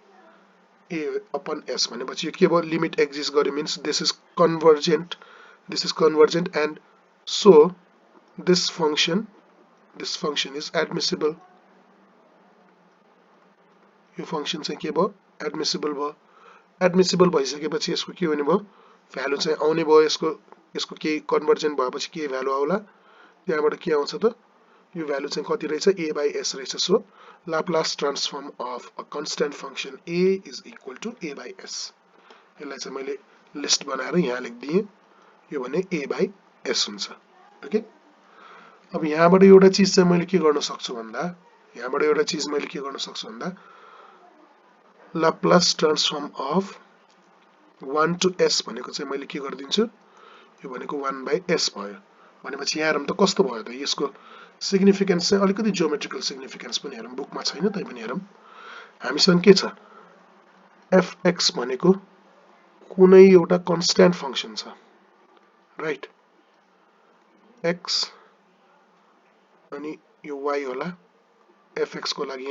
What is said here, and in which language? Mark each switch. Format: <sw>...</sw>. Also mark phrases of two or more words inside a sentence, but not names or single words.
<en>a</en> <ne>अपन s भनेपछि यो के भयो</ne> <en>limit exist गर्यो means this is convergent and so this function is admissible.</en> <ne>यो फंक्शन चाहिँ के भयो एडमिसिबल भयो। एडमिसिबल भइसकेपछि यसको के हुने भयो भ्यालु चाहिँ आउने भयो, यसको केही कन्भर्जेन्ट भएपछि के भ्यालु आउला, त्यहाँबाट के आउँछ त यो भ्यालु चाहिँ कति रहेछ a/s रहेछ।</ne> <en>So Laplace transform of a constant function a is equal to a/s.</en> <ne>यसलाई चाहिँ मैले लिस्ट बनाएर यहाँ लेखिदिएँ, यो भने a/s हुन्छ ओके। अब यहाँबाट एउटा चिज चाहिँ मैले के गर्न सक्छु भन्दा,</ne> <en>Laplace transform of 1 to s</en> <ne>भनेको चाहिँ मैले के गरिदिन्छु, यो भनेको 1/s भयो भनेपछि यहाँ हेरौँ त कस्तो भयो त, यसको सिग्निफिकेन्स चाहिँ अलिकति</ne> <en>geometrical significance</en> <ne>पनि हेरौँ, बुकमा छैन तै पनि हेरौँ। हामीसँग के छ fx भनेको कुनै एउटा</ne> <en>constant function</en> <ne>छ राइट, x अनि यो y होला fx को लागि।</ne>